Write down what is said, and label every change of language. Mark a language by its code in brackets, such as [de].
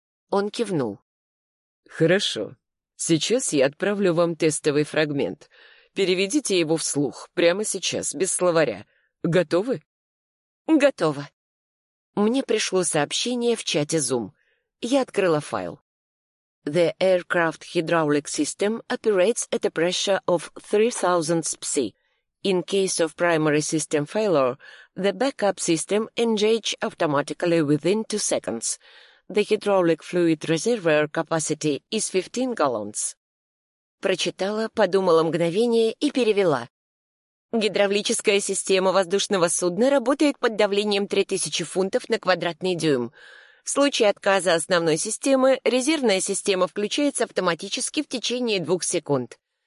[ru] Он кивнул. «Хорошо. Сейчас я отправлю вам тестовый фрагмент. Переведите его вслух, прямо сейчас, без словаря. Готовы?» «Готова». Мне пришло сообщение в чате Zoom. Я открыла файл. [en] The aircraft hydraulic system operates at a pressure of 3000 psi. In case of primary system failure, the backup system engages automatically within 2 seconds. The hydraulic fluid reservoir capacity is 15 gallons. [ru] Прочитала, подумала мгновение и перевела. Гидравлическая система воздушного судна работает под давлением 3000 фунтов на квадратный дюйм. В случае отказа основной системы, резервная система включается автоматически в течение 2 секунд.